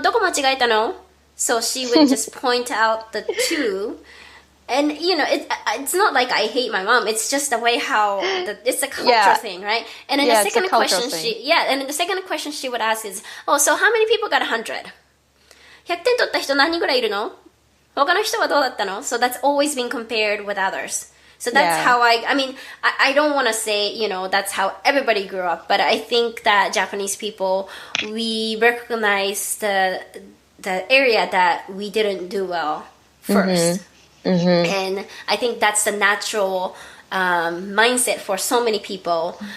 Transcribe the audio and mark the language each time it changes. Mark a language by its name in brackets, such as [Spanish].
[Japanese] どこ間違えたの？" [English] So she would just point out the two. And, it's not like I hate my mom. It's just the way how, it's a culture thing, right? And then the second question she would ask is, "Oh, so how many people got 100? [Japanese] 100点取った人何人ぐらいいるの？他の人はどうだったの?" [English] So that's always been compared with others. So that's how I don't want to say, that's how everybody grew up, but I think that Japanese people, we recognize the area that we didn't do well first. And I think that's the natural mindset for so many people.